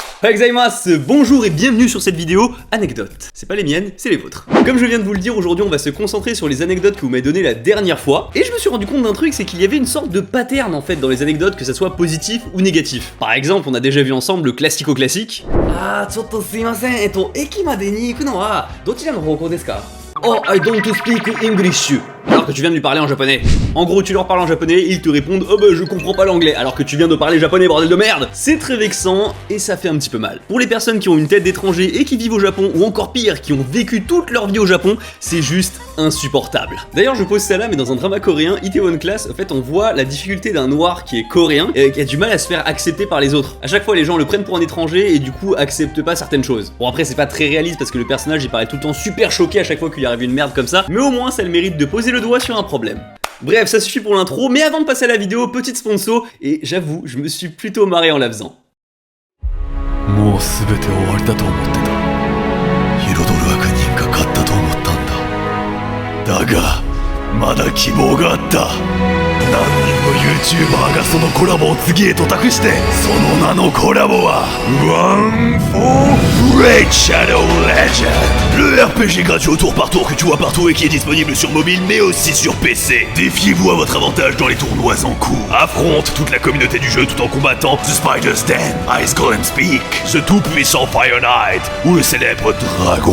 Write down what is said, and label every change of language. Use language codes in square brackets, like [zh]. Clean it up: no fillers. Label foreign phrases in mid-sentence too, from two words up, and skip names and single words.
[ja] Gozaimasu, [fr] bonjour et bienvenue sur cette vidéo anecdote. C'est pas les miennes, c'est les vôtres. Comme je viens de vous le dire, aujourd'hui on va se concentrer sur les anecdotes que vous m'avez données la dernière fois. Et je me suis rendu compte d'un truc, c'est qu'il y avait une sorte de pattern en fait dans les anecdotes, que ça soit positif ou négatif. Par exemple, on a déjà vu ensemble le classico-classique. [ja] あ、ちょっとすみません, 駅までに行くのはどちらの方向ですか? [en] Oh, I don't speak English. [fr] Alors que tu viens de lui parler en japonais. En gros, tu leur parles en japonais et ils te répondent oh bah je comprends pas l'anglais alors que tu viens de parler japonais, bordel de merde. C'est très vexant et ça fait un petit peu mal. Pour les personnes qui ont une tête d'étranger et qui vivent au Japon, ou encore pire, qui ont vécu toute leur vie au Japon, c'est juste insupportable. D'ailleurs, je pose ça là, mais dans un drama coréen, Itaewon Class, en fait, on voit la difficulté d'un noir qui est coréen et qui a du mal à se faire accepter par les autres. À chaque fois, les gens le prennent pour un étranger et du coup acceptent pas certaines choses. Bon, après, c'est pas très réaliste parce que le personnage il paraît tout le temps super choqué à chaque fois qu'il arrive une merde comme ça, mais au moins ça le mérite de poser le doigt sur un problème. Bref, ça suffit pour l'intro, mais avant de passer à la vidéo, petite sponsor, et j'avoue, je me suis plutôt marré en la faisant. [ja] YouTuber がそのコラボを次へと託して、その名のコラボは One for Raid Shadow Legend, [fr] le RPG gratuit au tour par tour que tu vois partout et qui est disponible sur mobile mais aussi sur PC. Défiez-vous à votre avantage dans les tournois en cours. Affronte toute la communauté du jeu tout en combattant The Spider's Den, Ice Golem Speak, The tout-puissant Fire Knight ou le célèbre Dragon.